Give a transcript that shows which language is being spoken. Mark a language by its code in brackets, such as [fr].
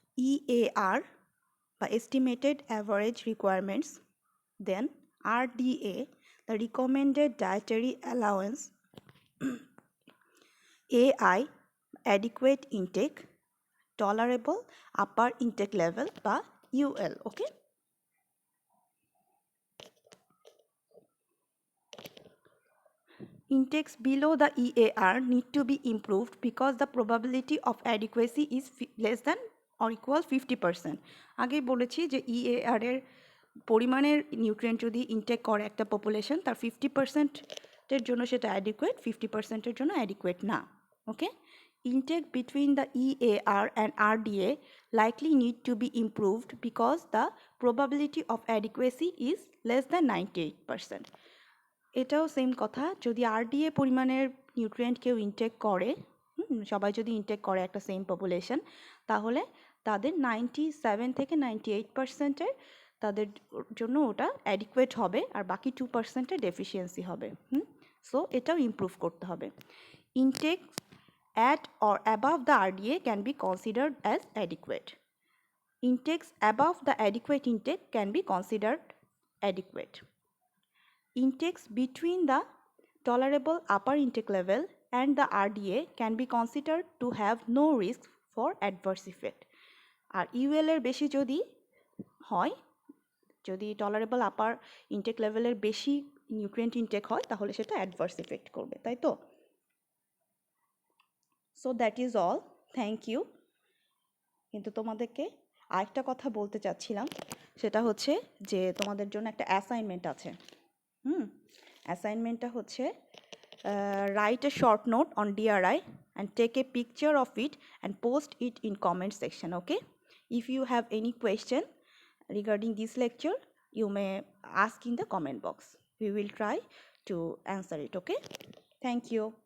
[en] EAR বা estimated average requirements, then RDA the recommended dietary allowance, AI adequate intake, tolerable upper intake level বা UL. Okay, intakes below the EAR need to be improved because the probability of adequacy is less than or equal 50%. [bn] আগেই বলেছি যে EAR এর পরিমাণের nutrient যদি intact করে একটা population, তার 50%-এর জন্য সেটা অ্যাডিকুয়েট, 50%-এর জন্য অ্যাডিকুয়েট না। [en] Okay, intake between the EAR and RDA likely need to be improved because the probability of adequacy is less than 98%. [bn] এটাও সেম কথা, যদি RDA পরিমাণের নিউট্রিয়েন্ট কেউ ইনটেক করে, সবাই যদি ইনটেক করে একটা সেম পপুলেশন, তাহলে তাদের 97 থেকে 98%-এর তাদের জন্য ওটা অ্যাডিকুয়েট হবে, আর বাকি 2%-এর ডেফিসিয়েন্সি হবে। সো এটাও ইমপ্রুভ করতে হবে। [en] Intake at or above the RDA can be considered as adequate. Intakes above the adequate intake can be considered adequate. Intakes between the tolerable upper intake level and the RDA can be considered to have no risk for adverse effect. [bn] আর UL এর বেশি যদি হয়, যদি tolerable আপার intact লেভেলের বেশি nutrient intact হয়, তাহলে সেটা অ্যাডভার্স ইফেক্ট করবে, তাই তো? [en] So that is all, thank you. [bn] কিন্তু তোমাদেরকে আরেকটা কথা বলতে চাচ্ছিলাম, সেটা হচ্ছে যে তোমাদের জন্য একটা অ্যাসাইনমেন্ট আছে। অ্যাসাইনমেন্টটা হচ্ছে [en] write a short note on DRI and take a picture of it and post it in comment section. Okay, if you have any question regarding this lecture, you may ask in the comment box. We will try to answer it. Okay, thank you.